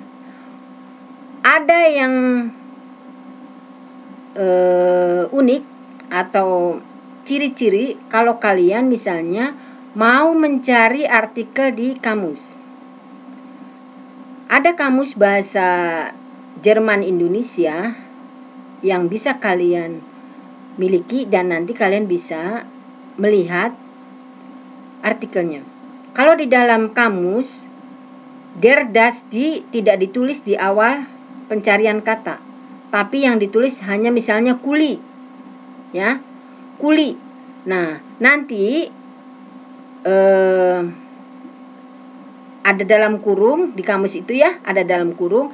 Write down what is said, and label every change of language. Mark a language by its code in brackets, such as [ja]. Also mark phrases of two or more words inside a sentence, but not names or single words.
[id] Ada yang unik atau ciri-ciri kalau kalian misalnya mau mencari artikel di kamus. Ada kamus bahasa Jerman Indonesia yang bisa kalian miliki dan nanti kalian bisa melihat artikelnya. Kalau di dalam kamus [de] der das die [id] tidak ditulis di awal pencarian kata, tapi yang ditulis hanya misalnya kuli, ya, kuli. Nah, nanti ada dalam kurung di kamus itu, ya, ada dalam kurung.